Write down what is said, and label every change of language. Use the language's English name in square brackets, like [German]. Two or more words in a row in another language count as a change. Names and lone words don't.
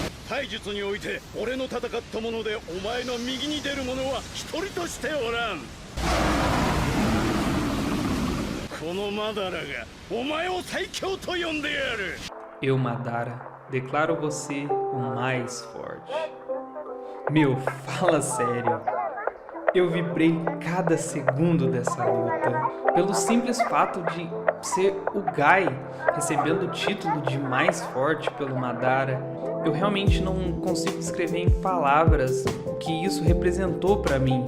[Japanese] 体術において俺の戦ったものでお前の右に出る者は一人としておらん。このマダラがお前を最強と呼んでやる。 [Portuguese] Eu, Madara, declaro você o mais forte. Meu, fala sério. Eu vibrei cada segundo dessa luta. Pelo simples fato de ser o Guy recebendo o título de mais forte pelo Madara, eu realmente não consigo descrever em palavras o que isso representou pra mim.